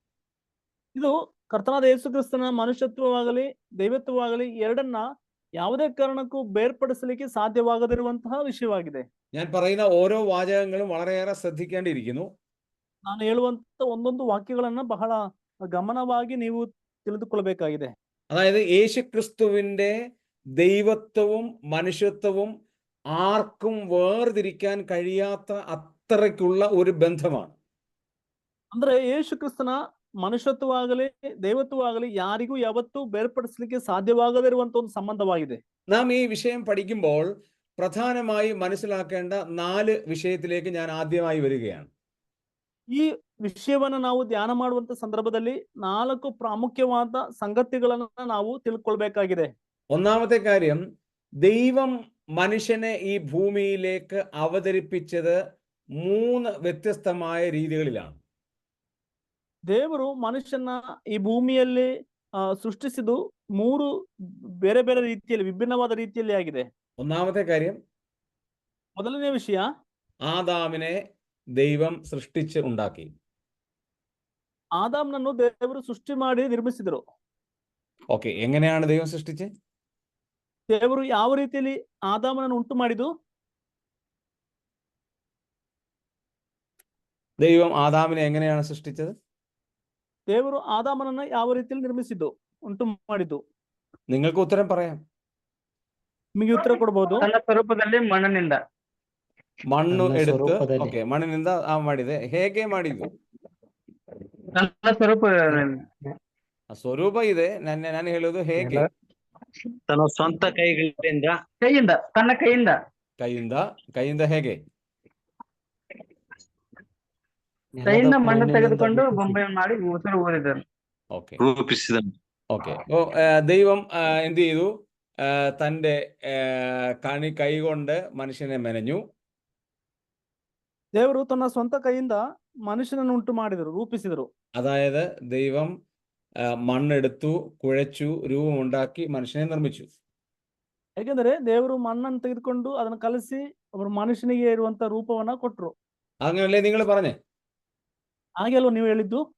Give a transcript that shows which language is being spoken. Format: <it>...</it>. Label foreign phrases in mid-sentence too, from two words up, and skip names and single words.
<kn>ಇದು ಕರ್ತನಾದ ಯೇಸು ಕ್ರಿಸ್ತನ ಮನುಷ್ಯತ್ವವಾಗಲಿ ದೈವತ್ವವಾಗಲಿ ಎರಡನ್ನ ಯಾವುದೇ ಕಾರಣಕ್ಕೂ ಬೇರ್ಪಡಿಸಲಿಕ್ಕೆ ಸಾಧ್ಯವಾಗದಿರುವಂತಹ ವಿಷಯವಾಗಿದೆ.</kn> <ml>ഞാൻ പറയുന്ന ഓരോ വാചകങ്ങളും വളരെയേറെ ശ്രദ്ധിക്കേണ്ടിയിരിക്കുന്നു.</ml> <kn>ನಾನು ಹೇಳುವಂತ ಒಂದೊಂದು ವಾಕ್ಯಗಳನ್ನ ಬಹಳ ಗಮನವಾಗಿ ನೀವು ತಿಳಿದುಕೊಳ್ಳಬೇಕಾಗಿದೆ.</kn> <ml>അതായത് യേശുക്രിസ്തുവിന്റെ ദൈവത്വവും മനുഷ്യത്വവും ആർക്കും വേർതിരിക്കാൻ കഴിയാത്ത അത്രയ്ക്കുള്ള ഒരു ബന്ധമാണ്.</ml> <kn>ಅಂದ್ರೆ ಯೇಸು ಕ್ರಿಸ್ತನ ಮನುಷ್ಯತ್ವವಾಗಲಿ ದೈವತ್ವವಾಗಲಿ ಯಾರಿಗೂ ಯಾವತ್ತೂ ಬೇರ್ಪಡಿಸಲಿಕ್ಕೆ ಸಾಧ್ಯವಾಗದಿರುವಂತ ಒಂದು ಸಂಬಂಧವಾಗಿದೆ.</kn> <ml>നാം ഈ വിഷയം പഠിക്കുമ്പോൾ പ്രധാനമായി മനസ്സിലാക്കേണ്ട 4 വിഷയത്തിലേക്ക് ഞാൻ ആദ്യമായി വരികയാണ്.</ml> <kn>ಈ ವಿಷಯವನ್ನ ನಾವು ಧ್ಯಾನ ಮಾಡುವಂತ ಸಂದರ್ಭದಲ್ಲಿ 4 ಪ್ರಾಮುಖ್ಯವಾದ ಸಂಗತಿಗಳನ್ನ ನಾವು ತಿಳ್ಕೊಳ್ಬೇಕಾಗಿದೆ.</kn> <ml>ഒന്നാമത്തെ കാര്യം, ദൈവം മനുഷ്യനെ ഈ ഭൂമിയിലേക്ക് അവതരിപ്പിച്ചത് 3 വ്യത്യസ്തമായ രീതികളിലാണ്.</ml> <kn>ದೇವರು ಮನುಷ್ಯನ ಈ ಭೂಮಿಯಲ್ಲಿ ಸೃಷ್ಟಿಸಿದ್ದು 3 ಬೇರೆ ಬೇರೆ ರೀತಿಯಲ್ಲಿ, ವಿಭಿನ್ನವಾದ ರೀತಿಯಲ್ಲಿ ಆಗಿದೆ.</kn> <ml>ഒന്നാമത്തെ കാര്യം,</ml> <kn>ಮೊದಲನೇ ವಿಷಯ,</kn> <ml>ആദാമിനെ ദൈവം സൃഷ്ടിച്ച് ഉണ്ടാക്കി.</ml> <kn>ಆದಾಮನನ್ನು ದೇವರು ಸೃಷ್ಟಿ ಮಾಡಿ ನಿರ್ಮಿಸಿದರು.</kn> <ml>ഓക്കെ, എങ്ങനെയാണ് ദൈവം സൃഷ്ടിച്ചത്?</ml> <kn>ದೇವರು ಯಾವ ರೀತಿಯಲ್ಲಿ ಆದಾಮನನ್ನು ಉಂಟು ಮಾಡಿದ್ದು?</kn> <ml>ദൈവം ആദാമിനെ എങ്ങനെയാണ് സൃഷ്ടിച്ചത്?</ml> <kn>ದೇವರು ಆದಾಮನನ್ನ ಯಾವ ರೀತಿಯಲ್ಲಿ ನಿರ್ಮಿಸಿದ್ದು, ಉಂಟು ಮಾಡಿದ್ದು?</kn> <ml>നിങ്ങൾക്ക് ഉത്തരം പറയാം.</ml> <kn>ನಿಮಗೆ ಉತ್ತರ ಕೊಡಬಹುದು. ತನ್ನ ಸ್ವರೂಪದಲ್ಲಿ ಮಣ್ಣಿನಿಂದ, ಮಣ್ಣು ನನ್ನ</kn> <ml>എടുത്ത്,</ml> <kn>ಸ್ವರೂಪದಲ್ಲಿ. ಓಕೆ, ಮಣ್ಣಿನಿಂದ ಮಾಡಿದೆ. ಹೇಗೆ ಮಾಡಿದ್ದು? ತನ್ನ ಸ್ವರೂಪ ಆ ಸ್ವರೂಪ ಇದೆ, ನಾನು ಹೇಳೋದು ಹೇಗೆ. ತನ್ನ ಸ್ವಂತ ಕೈಗಳಿಂದ, ಕೈಯಿಂದ, ತನ್ನ ಕೈಯಿಂದ ಕೈಯಿಂದ ಹೇಗೆ? ಕೈಯಿಂದ ಮಣ್ಣು ಮಣ್ಣಿನಿಂದ ತೆಗೆದುಕೊಂಡು ರೂಪಿಸಿ ಬೊಂಬೆಯನ್ನು ಮಾಡಿ ಉಸಿರು ಊದಿದನು. ഓക്കെ ರೂಪಿಸಿದನು.</kn> <ml>ഓക്കെ. അപ്പോൾ ദൈവം എന്ത് ചെയ്തു? തൻ്റെ കൈകൊണ്ട് മനുഷ്യനെ മെനഞ്ഞു.</ml> <kn>ದೇವರು ತನ್ನ ಸ್ವಂತ ಕೈಯಿಂದ ಮನುಷ್ಯನನ್ನು ಉಂಟು ಮಾಡಿದರು, ರೂಪಿಸಿದರು.</kn> <ml>അതായത് ദൈവം മണ്ണെടുത്തു, കുഴച്ചു, രൂപമുണ്ടാക്കി മനുഷ്യനെ നിർമ്മിച്ചു.</ml> <kn>ಯಾಕೆಂದರೆ ದೇವರು ಮಣ್ಣನ್ನು ತೆಗೆದುಕೊಂಡು ಅದನ್ನು ಕಲಸಿ ಒಬ್ಬರು ಮನುಷ್ಯನಿಗೆ ಇರುವಂತ ರೂಪವನ್ನ ಕೊಟ್ಟರು.</kn> <ml>അങ്ങനല്ലേ നിങ്ങൾ പറഞ്ഞേ?</ml> <kn>ಹಾಗೆ ಅಲ್ವಾ ನೀವು ಹೇಳಿದ್ದು?</kn>